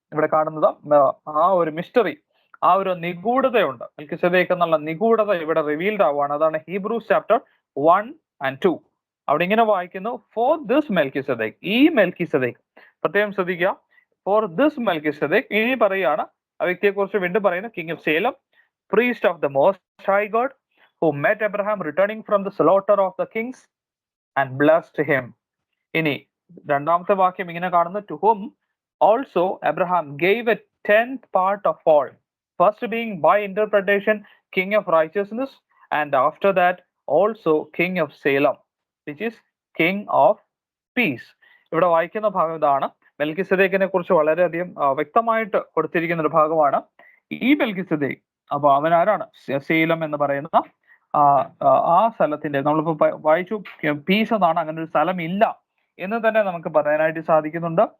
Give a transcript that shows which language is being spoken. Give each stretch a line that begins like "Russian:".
Malayalam: ഇവിടെ കാണുന്നത് ആ ഒരു മിസ്റ്ററി, ആ ഒരു നിഗൂഢതയുണ്ട്. മെൽക്കിസെദേക്ക് എന്നുള്ള നിഗൂഢത ഇവിടെ റിവീൽഡ് ആവുകയാണ്. അതാണ് ഹീബ്രൂസ് ചാപ്റ്റർ 1 and 2. അവിടെ ഇങ്ങനെ വായിക്കുന്നു, ഫോർ ദിസ് മെൽക്കിസദേക്ക്, ഈ മെൽക്കിസദേക്ക്. പ്രത്യേകം ശ്രദ്ധിക്കുക, ഫോർ ദിസ് മെൽക്കിസദേക്ക്.
English: ഇനി പറയുകയാണ് ആ വ്യക്തിയെ കുറിച്ച് വീണ്ടും പറയുന്നു, king of Salem, priest of the most high God, who met Abraham returning from the slaughter of the kings and blessed him. ഇനി രണ്ടാമത്തെ വാക്യം ഇങ്ങനെ കാണുന്നു, to whom also Abraham gave a 10th part of all, first being by interpretation king of righteousness, and after that also king of Salem, which is king of peace.
Malayalam: ഇവിടെ വായിക്കുന്ന ഭാഗം ഇതാണ്. മെൽക്കിസദേക്കിനെ കുറിച്ച് വളരെയധികം വ്യക്തമായിട്ട് കൊടുത്തിരിക്കുന്ന ഒരു ഭാഗമാണ്. ഈ മെൽക്കിസദേക്ക്, അപ്പൊ അവൻ ആരാണ്? സേലം എന്ന് പറയുന്ന ആ സ്ഥലത്തിന്റെ, നമ്മളിപ്പോ വായിച്ചു പീസ് എന്നാണ്, അങ്ങനെ ഒരു സ്ഥലം ഇല്ല എന്ന് തന്നെ നമുക്ക് പറയാനായിട്ട് സാധിക്കുന്നുണ്ട്.